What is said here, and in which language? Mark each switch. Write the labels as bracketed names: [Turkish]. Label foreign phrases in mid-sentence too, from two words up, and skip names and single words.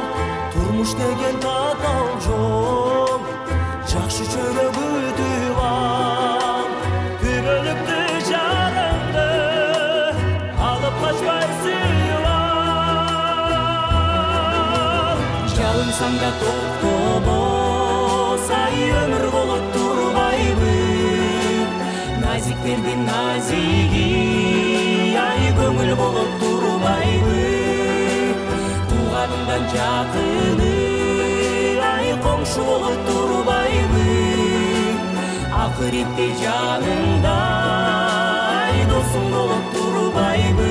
[Kyrgyz] Турмуш деген татал жол, жакшы чөгөгү күтүп ал. Күбөлүктү жарыңды алып качпай сүйүп ал. Жалынсаң да токтобос, ай өмүр болуп турбайбы. [Kazakh] Naziklerдің назиги, ай көңіл болып турбайбы. Туғаныңдан жақыны, ай қоңшы болып турбайбы. Ақыретте жаныңда, ай досың болып турбайбы.